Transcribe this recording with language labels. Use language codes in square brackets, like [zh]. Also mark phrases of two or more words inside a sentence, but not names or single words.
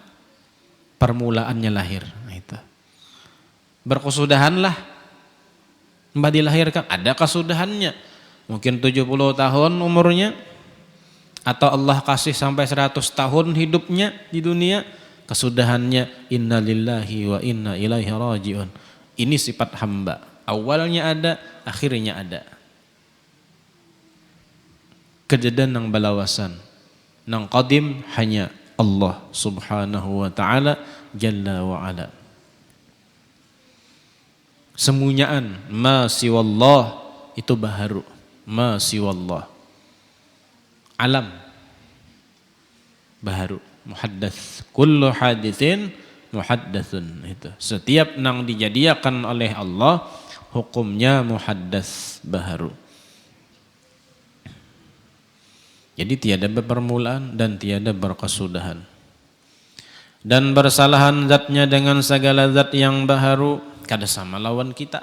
[bjn] Permulaannya lahir. Nah itu. Berkesudahanlah. Mbak dilahirkan, ada kesudahannya. Mungkin 70 tahun umurnya. Atau Allah kasih sampai 100 tahun hidupnya di dunia. Kesudahannya, [ar] إنا لله وإنا إليه راجعون. [bjn] Ini sifat hamba. Awalnya ada, akhirnya ada. Kejadian yang balawasan. Nang qadim hanya Allah [ar] سبحانه وتعالى جل وعلا. [bjn] Semunyaan [ar] ما سوى الله [bjn] itu baharu. [ar] ما سوى الله. [bjn] Alam baharu. [ar] محدث. كل حادث محدث. Itu. [bjn] Setiap nang dijadikan oleh Allah hukumnya muhaddats baharu. Jadi tiada berpermulaan dan tiada berkesudahan. Dan bersalahan zatnya dengan segala zat yang baharu, kada sama lawan kita.